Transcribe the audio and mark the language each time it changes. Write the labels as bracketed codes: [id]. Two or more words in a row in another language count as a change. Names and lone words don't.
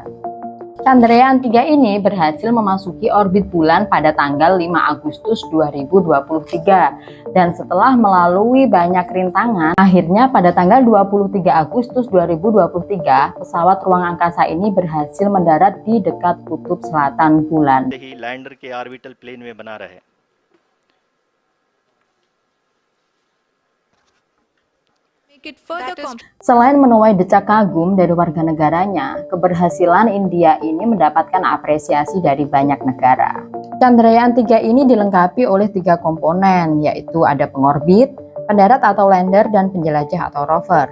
[id] Chandrayaan-3 ini berhasil memasuki orbit bulan pada tanggal 5 Agustus 2023 dan setelah melalui banyak rintangan, akhirnya pada tanggal 23 Agustus 2023 pesawat ruang angkasa ini berhasil mendarat di dekat Kutub Selatan Bulan. [hi] लैंडर के [en] orbital plane [hi] में बना रहे। [id] Selain menuai decak kagum dari warga negaranya, keberhasilan India ini mendapatkan apresiasi dari banyak negara. Chandrayaan-3 ini dilengkapi oleh 3 komponen, yaitu ada pengorbit, pendarat atau lander, dan penjelajah atau rover.